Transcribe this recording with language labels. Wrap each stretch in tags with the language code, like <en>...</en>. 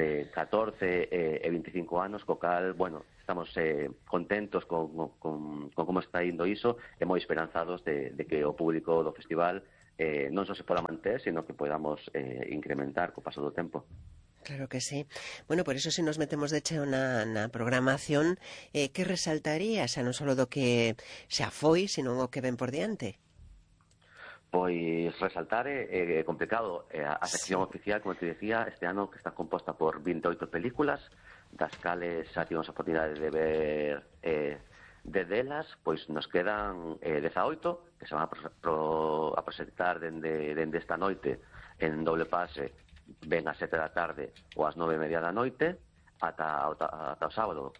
<gl>14 e 25 anos, co cal, bueno, estamos contentos con como está indo iso e moi esperanzados de que o público do festival non só se poda manter, sino que podamos incrementar co paso do tempo. Claro que sí.</gl> <es>Bueno, por eso si nos metemos</es> <gl>de cheo na programación,</gl> <es>¿qué resaltaría?</es> <gl>O sea, non solo do que xa foi, sino o que ven por diante. Pois resaltar é complicado. A sección oficial,</gl> <es>como te decía,</es> <gl>este ano que está composta por 28 películas, das cales xa tivemos a oportunidade de ver de delas, pois nos quedan 18, que se van a presentar dende esta noite en doble pase, ven ás 7 da tarde ou ás 9:30 da noite ata o sábado.</gl>